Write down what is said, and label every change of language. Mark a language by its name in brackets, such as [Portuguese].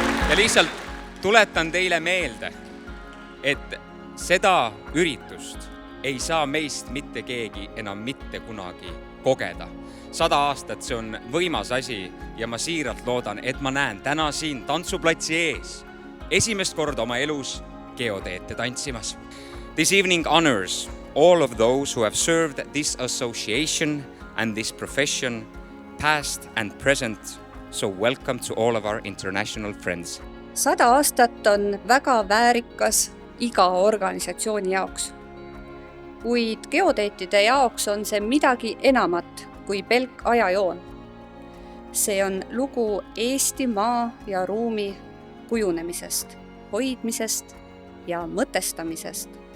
[Estonian] Ja lihtsalt tuletan teile meelde, et seda üritust ei saa meist mitte keegi enam mitte kunagi kogeda. 100 aastat see on võimas asi ja ma siiralt loodan, et ma näen täna siin tantsuplatsi ees esimest korda oma elus geoteete tantsimas. [English] This evening honors all of those who have served this association and this profession, past and present. So welcome to all of our international friends. [Estonian] 100 aastat on väga väärikas iga organisatsiooni jaoks. Kuid geoteetide jaoks on see midagi enamat kui pelk ajajoon. See on lugu Eesti maa ja ruumi kujunemisest, hoidmisest ja mõtestamisest.